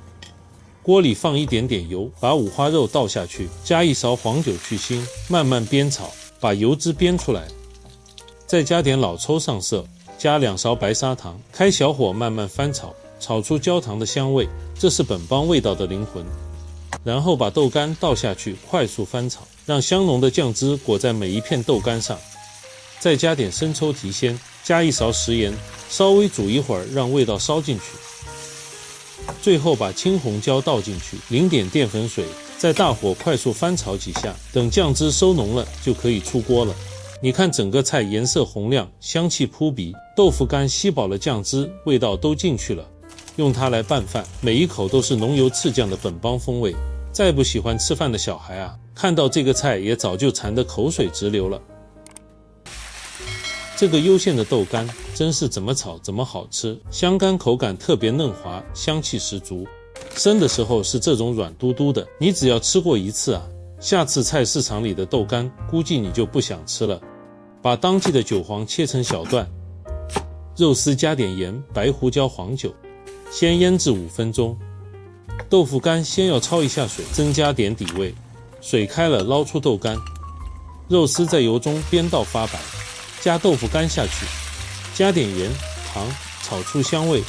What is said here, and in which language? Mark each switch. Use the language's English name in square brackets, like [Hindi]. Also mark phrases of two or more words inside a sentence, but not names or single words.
[Chinese] 鍋裡放一點點油，把五花肉倒下去，加一勺黃酒去腥，慢慢煸炒，把油脂煸出来，再加點老抽上色，加2勺白砂糖，開小火慢慢翻炒，炒出焦糖的香味，這是本幫味道的靈魂。然後把豆干倒下去，快速翻炒，讓香濃的醬汁裹在每一片豆干上，再加點生抽提鮮，加1勺食鹽，稍微煮一會兒，讓味道燒進去。最後把青紅椒倒進去，淋點澱粉水，在大火快速翻炒幾下，等醬汁收濃了就可以出鍋了。你看整個菜顏色紅亮，香氣撲鼻，豆腐干吸飽了醬汁，味道都進去了。用它來拌飯，每一口都是濃油赤醬的本幫風味。再不喜歡吃飯的小孩啊，看到這個菜也早就饞得口水直流了。這個攸縣的豆干真是怎麼炒怎麼好吃，香干口感特別嫩滑，香氣十足。生的時候是這種軟嘟嘟的，你只要吃過一次啊，下次菜市場裡的豆干估計你就不想吃了。把當季的韭黃切成小段，肉絲加點鹽、白胡椒、黃酒，先醃製5分鐘。豆腐干先要焯一下水，增加點底味。水開了，撈出豆干，肉絲在油中煸到發白，加豆腐干下去，加點鹽、糖，炒出香味。